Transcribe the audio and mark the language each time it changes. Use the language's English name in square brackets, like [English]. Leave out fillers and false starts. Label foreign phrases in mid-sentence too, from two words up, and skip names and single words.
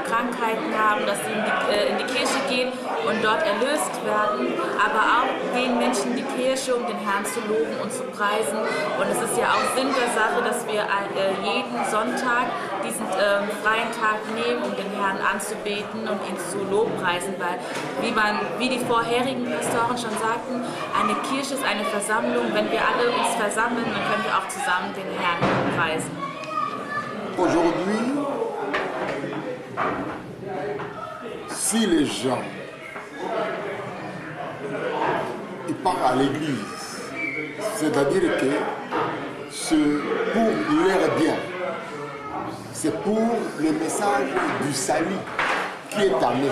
[German] Krankheiten haben, dass sie in die Kirche gehen und dort erlöst werden, aber auch gehen Menschen in die Kirche, um den Herrn zu loben und zu preisen und es ist ja auch Sinn der Sache, dass wir jeden Sonntag diesen freien Tag nehmen, um den Herrn anzubeten und ihn zu lobpreisen, weil wie die vorherigen Pastoren schon sagten, eine Kirche ist eine Versammlung, wenn wir alle uns versammeln, dann können wir auch zusammen den Herrn preisen. [French] Aujourd'hui, si les gens ils partent à l'église, c'est-à-dire que c'est pour leur bien, c'est pour le message du salut qui est amené.